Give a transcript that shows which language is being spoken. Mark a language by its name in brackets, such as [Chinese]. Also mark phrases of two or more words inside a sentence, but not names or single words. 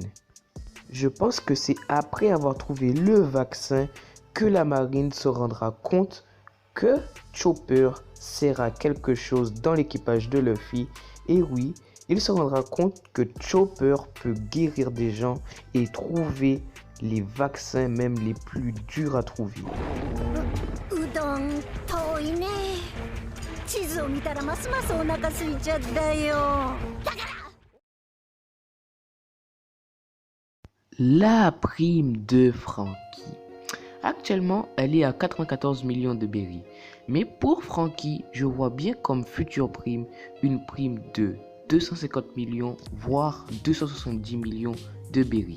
[French] Je pense que c'est après avoir trouvé le vaccin que la marine se rendra compte que Chopper sert à quelque chose dans l'équipage de Luffy. Et oui, il se rendra compte que Chopper peut guérir des gens et trouver les vaccins même les plus durs à trouver. [Japanese] うどん遠いね。地図を見たらますますお腹空いちゃったよ。 [French] La prime de Franky. Actuellement, elle est à 94 millions de berries. Mais pour Franky, je vois bien comme future prime une prime de 250 millions, voire 270 millions de berries.